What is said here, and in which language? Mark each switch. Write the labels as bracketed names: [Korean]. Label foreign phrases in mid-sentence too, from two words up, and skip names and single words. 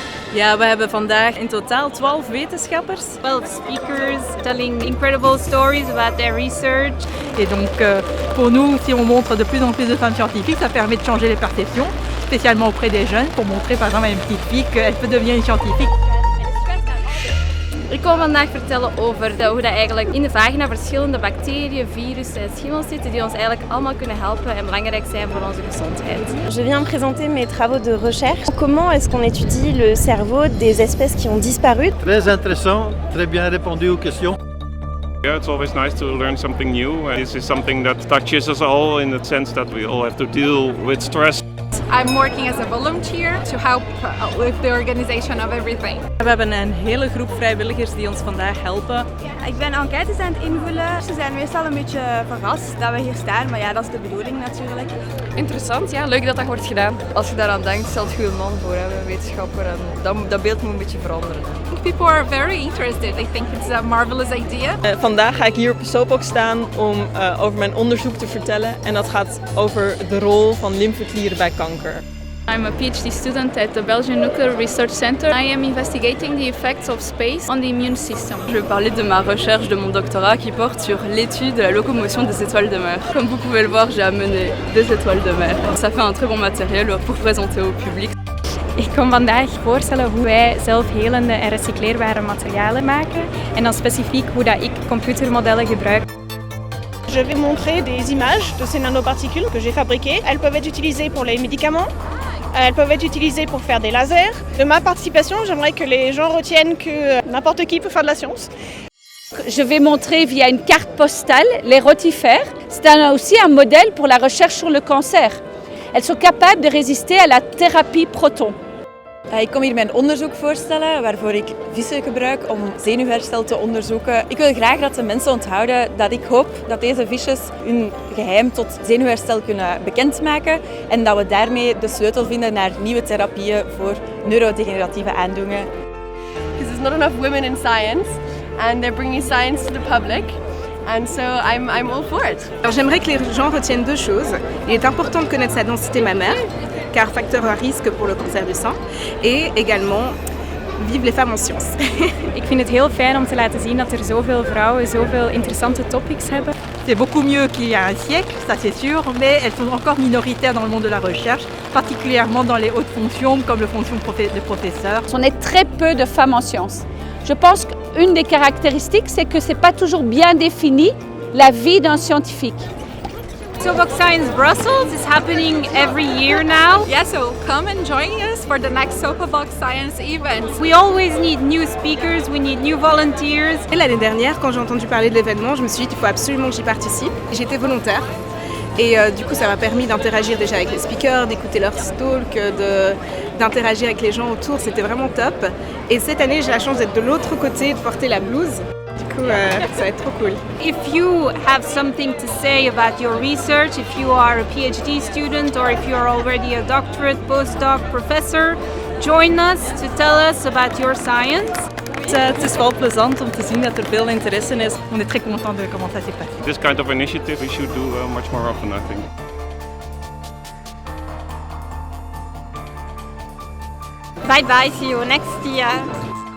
[Dutch] Ja, we hebben vandaag in totaal 12 wetenschappers. [English] 12 speakers telling incredible stories about their research. [French] Et donc pour nous, si on montre de plus en plus de femmes scientifiques, ça permet de changer les perceptions, spécialement auprès des jeunes, pour montrer par exemple à une petite fille qu'elle peut devenir une scientifique. [Dutch] Ik kom vandaag vertellen over hoe dat eigenlijk in de vagina verschillende bacteriën, virussen en schimmels zitten die ons eigenlijk allemaal kunnen helpen en belangrijk zijn voor onze gezondheid. [French] Je viens présenter mes travaux de recherche. Comment est-ce qu'on étudie le cerveau des espèces qui ont disparu? Très intéressant, très bien répondu aux questions. [English] Yeah, it's always nice to learn something new. This is something that touches us all in the sense that we all have to deal with stress. I'm working as a volunteer to help with the organization of everything. [Dutch] We hebben een hele groep vrijwilligers die ons vandaag helpen. Ik ben enquêtes aan het invullen. Ze zijn meestal een beetje verrast dat we hier staan, maar ja, dat is de bedoeling natuurlijk. Interessant, ja, leuk dat dat wordt gedaan. Als je daaraan denkt, stel je een man voor, een wetenschapper, en dat beeld moet een beetje veranderen. [English] People are very interested. They think it's a marvelous idea. [Dutch] Vandaag ga ik hier op de soapbox staan om over mijn onderzoek te vertellen. En dat gaat over de rol van lymfeklieren bij kanker. [English] I'm a PhD student at the Belgian Nuclear Research Center. I am investigating the effects of space on the immune system. [French] Je vais parler de ma recherche de mon doctorat qui porte sur l'étude de la locomotion des étoiles de mer. Comme vous pouvez le voir, j'ai amené des étoiles de mer. Ça fait un très bon matériel pour présenter au public. [Dutch] Ik kom vandaag voorstellen hoe wij zelf helende en recycleerbare materialen maken en dan specifiek hoe dat ik computermodellen gebruik. [French] Je vais montrer des images de ces nanoparticules que j'ai fabriquées. Elles peuvent être utilisées pour les médicaments, elles peuvent être utilisées pour faire des lasers. De ma participation, j'aimerais que les gens retiennent que n'importe qui peut faire de la science. Je vais montrer via une carte postale les rotifères. C'est aussi un modèle pour la recherche sur le cancer. Elles sont capables de résister à la thérapie proton. [Dutch] Ik kom hier mijn onderzoek voorstellen waarvoor ik vissen gebruik om zenuwherstel te onderzoeken. Ik wil graag dat de mensen onthouden dat ik hoop dat deze visjes hun geheim tot zenuwherstel kunnen bekendmaken en dat we daarmee de sleutel vinden naar nieuwe therapieën voor neurodegeneratieve aandoeningen. [English] Because there's not enough women in science and they're bringing science to the public. And so I'm all for it. [French] Alors j'aimerais que les gens retiennent deux choses. Il est important de connaître sa densité mammaire, car facteur à risque pour le cancer du sein. Et également, vive les femmes en sciences. [Dutch] Ik vind het heel fijn om te laten zien dat er zoveel vrouwen zoveel interessante topics hebben. [French] C'est beaucoup mieux qu'il y a un siècle, ça c'est sûr, mais elles sont encore minoritaires dans le monde de la recherche, particulièrement dans les hautes fonctions comme les fonctions de professeur. On est très peu de femmes en sciences. Je pense qu'une des caractéristiques, c'est que ce n'est pas toujours bien défini la vie d'un scientifique. [English] Soapbox Science Brussels is happening every year now. Yeah, so come and join us for the next Soapbox Science event. We always need new speakers, we need new volunteers. [French] Et l'année dernière, quand j'ai entendu parler de l'événement, je me suis dit qu'il faut absolument que j'y participe. J'étais volontaire et du coup ça m'a permis d'interagir déjà avec les speakers, d'écouter leurs talks, d'interagir avec les gens autour, c'était vraiment top. Et cette année, j'ai la chance d'être de l'autre côté, de porter la blouse. Du coup, ça va être trop cool. [English] If you have something to say about your research, if you are a PhD student or if you are already a doctorate, postdoc, professor, join us to tell us about your science. [Dutch] Het is wel plezant om te zien dat er veel interesse is. [French] On est très content de comment ça s'est passé. [English] This kind of initiative we should do much more often, I think. Bye bye, see you next year.